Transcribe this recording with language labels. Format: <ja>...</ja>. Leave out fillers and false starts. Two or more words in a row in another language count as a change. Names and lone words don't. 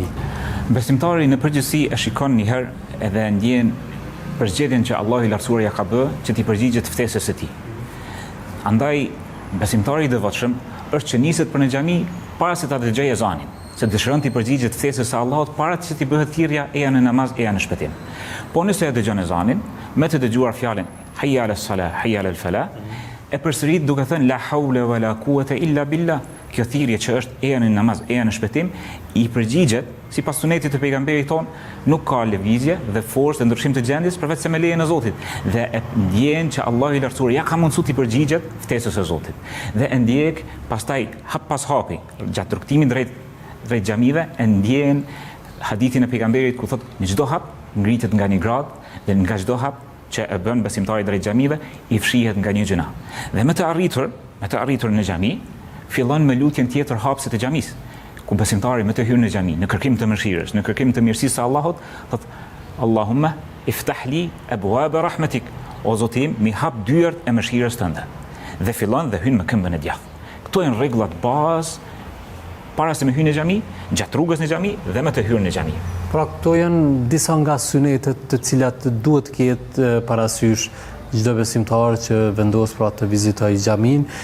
<sq>Besimtari në përgjithësi e shikon një herë edhe ndjen përzgjedhjen që Allahu i lartësuar ja ka bë që t'i përgjigjet ftesës së tij. Andaj besimtari i devotshëm është që niset për në xhami para se ta dëgjojë ezanin, se dëshiron t'i përgjigjet ftesës së Allahut para se t'i bëhet thirrja eja në namaz, eja në shpëtim. Po nëse e dëgjon ezanin, me të dëgjuar fjalën</sq> <ar>حي على الصلاة، حي على الفلاح,</ar> <sq>e përsërit duke thënë</sq> <ar>لا حول ولا قوة إلا بالله.</ar> <sq>Kjo thirrje që është eja në namaz, eja në shpëtim, i përgjigjet sipas sunetit të pejgamberit ton, nuk ka lëvizje dhe forcë dhe ndryshim të gjendjes përveç se me lejen e Zotit. Dhe e ndjen që Allahu i lartësuar ja ka mundësuar t'i përgjigjet ftesës së Zotit. Dhe e ndjek pastaj hap pas hapi gjatë rrugtimit drejt xhamive, e ndjen hadithin e pejgamberit ku thotë në çdo hap ngritet nga një grad dhe nga çdo hap që e bën besimtari drejt xhamive i fshihet nga një gjuna. Dhe me të arritur në xhami, fillon me lutjen tjetër hapëse të xhamisë, ku besimtari me të hyrë në xhami, në kërkim të mëshirës, në kërkim të mirësisë së Allahut, thotë</sq> <ar>اللهم افتح لي أبواب رحمتك,</ar> <sq>o Zoti im, mi hap dyert e mëshirës tënde. Dhe fillon dhe hyn me këmbën e djathtë. Këto janë rregullat bazë para se me hyrë në xhami, gjatë rrugës në xhami dhe me të hyrë në xhami. Pra këto janë disa nga synetet të cilat duhet ketë parasysh çdo besimtar që vendos pra të vizitojë xhamin.</sq>